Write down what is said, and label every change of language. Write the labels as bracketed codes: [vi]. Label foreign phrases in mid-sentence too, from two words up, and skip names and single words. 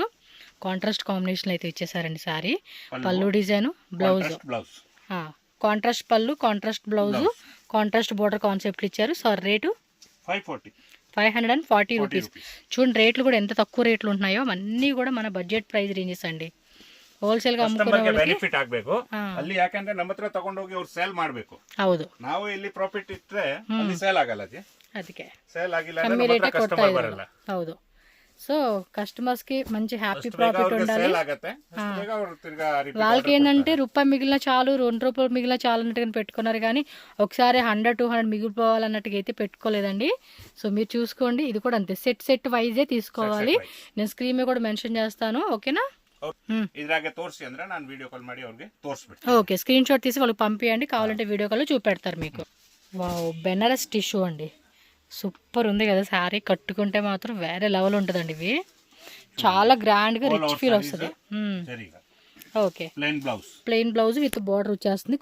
[en] contrast combination [te] అయితే ఇచ్చేసారండి సారీ. పళ్ళు డిజైన్, [en] blouse contrast [te] పళ్ళు, [en] contrast blouse, contrast border concepts [te] ఇచ్చారు. సార్ రేటు 540 రూపీస్. చూడండి రేట్లు కూడా ఎంత తక్కువ రేట్లు ఉంటున్నాయో. అన్నీ కూడా మన [en] budget price ranges [te] అండి. [kn] ಹೋಲ್ಸೇಲ್ ಗೆ ಅಮ್ಮುಕೋನವರಿಗೆ ಬೆನಿಫಿಟ್ ಆಗಬೇಕು ಅಲ್ಲಿ ಯಾಕಂದ್ರೆ ನಮ್ಮ ಹತ್ರ ತಗೊಂಡು ಹೋಗಿ ಅವರು ಸೇಲ್ ಮಾಡಬೇಕು ಹೌದು ನಾವು ಇಲ್ಲಿ ಪ್ರಾಫಿಟ್ ಇಟ್ರೆ ಅಲ್ಲಿ ಸೇಲ್ ಆಗಲ್ಲ ಅದಕ್ಕೆ ಸೇಲ್ ಆಗಿಲ್ಲ ಅಂದ್ರೆ ನಮ್ಮ ಹತ್ರ ಕಸ್ಟಮರ್ ಬರಲ್ಲ [te] ಹೌದು సో కస్టమర్స్ కి మంచి హ్యాపీ ప్రాఫిట్ ఉండాలి వాళ్ళకి ఏంటంటే రూపాయి మిగిలిన చాలు 2 రూపాయలు మిగిలిన చాలు అన్నట్టుగా పెట్టుకున్నారు కానీ ఒకసారి 100-200 మిగిలిపోవాలన్నట్టుగా అయితే పెట్టుకోలేదండి. సో మీరు చూసుకోండి ఇది కూడా అంతే సెట్ వైజే తీసుకోవాలి. నేను స్క్రీన్ మీద కూడా మెన్షన్ చేస్తాను ఓకేనా. ఇదిలాగే తోర్సి [kn] ಅಂದ್ರೆ ನಾನು [en] video call [kn] ಮಾಡಿ ಅವರಿಗೆ ತೋರಿಸ್ಬಿಡ್ತೀನಿ. [te] ఓకే [en] screen shot [te] తీసి వాళ్ళకి పంపియండి కావాలంటే [en] video call [te] చూపెడతారు మీకు. వావ్ [en] Banaras tissue [te] అండి సూపర్ ఉంది కదా శారీ కట్టుకుంటే మాత్రం వేరే లెవెల్ ఉంటుందండి. ఇవి చాలా గ్రాండ్ గా [en] rich feel [te] వస్తుంది. ఓకే [en] plain blouse with border [te] వచ్చేస్తుంది.